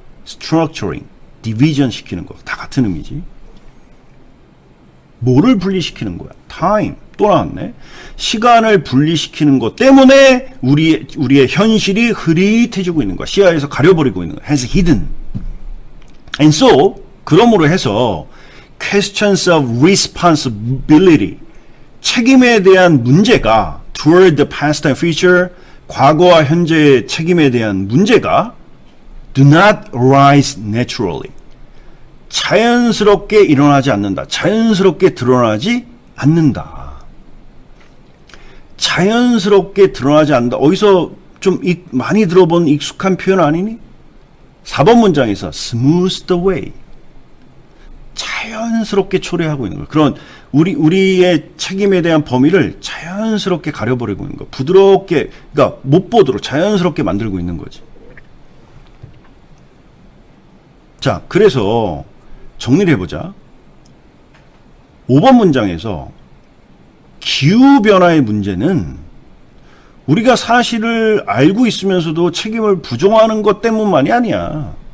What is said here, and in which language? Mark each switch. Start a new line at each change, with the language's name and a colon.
Korean: structuring, division 시키는 거. 다 같은 의미지. 뭐를 분리시키는 거야? time. 또 나왔네. 시간을 분리시키는 것 때문에 우리의 현실이 흐릿해지고 있는 거야. 시야에서 가려버리고 있는 거야.
English: has hidden. And so, 그러므로 해서 questions of responsibility, 책임에 대한 문제가 toward the past and future, 과거와 현재의 책임에 대한 문제가 do not arise naturally.
Korean: 자연스럽게 일어나지 않는다. 자연스럽게 드러나지 않는다. 자연스럽게 드러나지 않는다. 어디서 좀 많이 들어본 익숙한 표현 아니니?
English: 4번 문장에서 smooth the way.
Korean: 자연스럽게 초래하고 있는 거예요. 그런 우리의 책임에 대한 범위를 자연스럽게 가려버리고 있는 거. 부드럽게, 그러니까 못 보도록 자연스럽게 만들고 있는 거지. 자, 그래서 정리를 해보자. 5번 문장에서 기후변화의 문제는 우리가 사실을 알고 있으면서도 책임을 부정하는 것 때문만이 아니야.